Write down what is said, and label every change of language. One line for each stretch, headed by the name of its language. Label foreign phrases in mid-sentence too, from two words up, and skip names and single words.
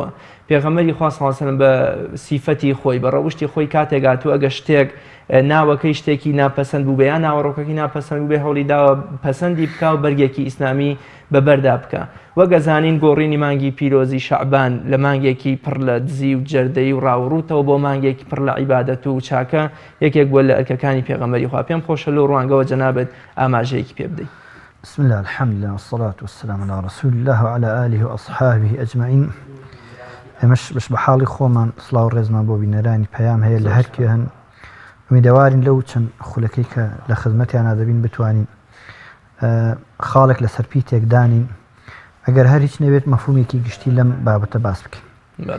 Central Kurdish: پێغەمبەری خوا
Arabic: صلی الله علیه و سلم
Central Kurdish: بە سیفەتی خۆی بە ڕەوشتی خۆی کاتێک هاتووە ئەگە شتێک ناوەکەی شتێکی ناپەسەند بوو بێ یان ناوەڕۆکەکەی ناپەسەند بوو بێ هەوڵی داوە پەسەندی بکە و بەرگێکی ئیسلامی بەبەردا بکە. وەگە زانین گۆڕینی مانگی پیرۆزی شەعبان لە مانگێکی پڕ لە دزی و جەردەی و ڕاوڕوتەوە بۆ مانگێکی پڕ لە عیبادەت و چاکە یەکێک بووە لە ئەرکەکانی پێغەمبەری خوا. پێم خۆشە لەو ڕوانگەوە جەنابەت ئاماژەیەکی پێ بدەیت.
Arabic: بسم الله الحمد لله والصلاة والسلام على رسول الله وعلى آله وأصحابه أجمعين.
Central Kurdish: ئێمەش بەش بە حاڵی خۆمان سڵاو و ڕێزمان بۆ بینەرانی پەیام هەیە لە هەرکوێ هەن ئومیدەوارین لەو چەند خولەکەی کە لە خزمەتیان دەبین بتوانین خاڵێک لەسەر پیتێک دانین ئەگەر هەر هیچ نەوێت مەفهومێکی گشتی لەم بابەتە باس بکەین.